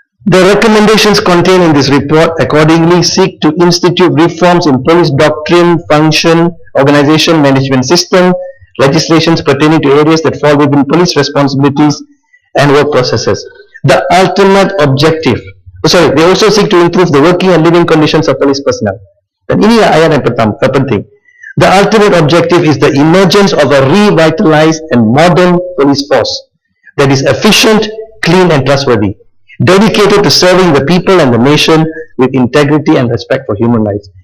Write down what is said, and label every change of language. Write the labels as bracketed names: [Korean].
[English] The recommendations contained in this report accordingly seek to institute reforms in police doctrine, function, organization, management system, legislations pertaining to areas that fall within police responsibilities and work processes. The ultimate objective, they also seek to improve the working and living conditions of police personnel. [Malay] Dan ini ayat yang penting. [English] The ultimate objective is the emergence of a revitalized and modern police force that is efficient, clean and trustworthy, dedicated to serving the people and the nation with integrity and respect for human rights.